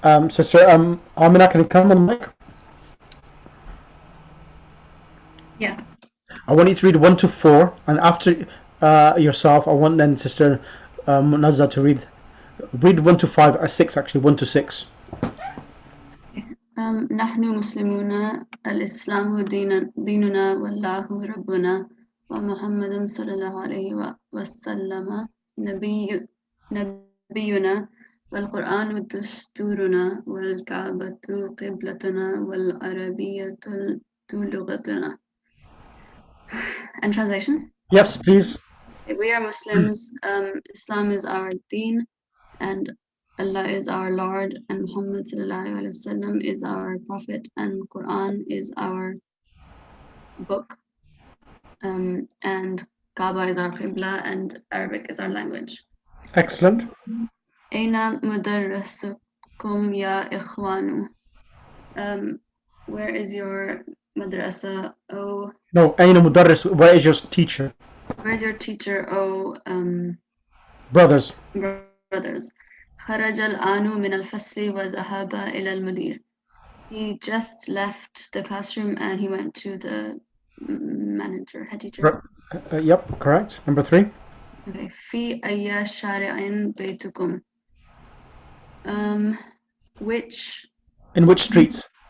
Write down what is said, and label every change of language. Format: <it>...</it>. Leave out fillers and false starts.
<en>Sister Amina, can you come on the mic? Yeah. I want you to read 1 to 4, and after yourself, I want then Sister Munazza to read 1 to 5, 6 actually, 1 to 6.</en> <ar>نحن مسلمون الإسلام ديننا والله ربنا ومحمد صلى الله عليه وسلم نبينا والقرآن دستورنا والكعبة قبلتنا والعربية لغتنا.</ar> <en>And translation? Yes, please. We are Muslims. Islam is our deen, and Allah is our Lord, and Muhammad ﷺ is our Prophet, and Quran is our book, and Kaaba is our Qibla, and Arabic is our language. Excellent.</en> <ar>Aina mudarrisukum ya ikhwanu?</ar> <en>Where is your madrasa? Oh. No, Aina Mudarris, where is your teacher? Where is your teacher? Oh. Brothers. Brothers.</en> <ar>خرج الآن من الفصل وذهب إلى المدير.</ar> <en>He just left the classroom and he went to the manager, head teacher. Yep, correct. Number 3.</en> <ar>Okay. في أي شارع بيتكم?</ar> <en>Which In which street?</en>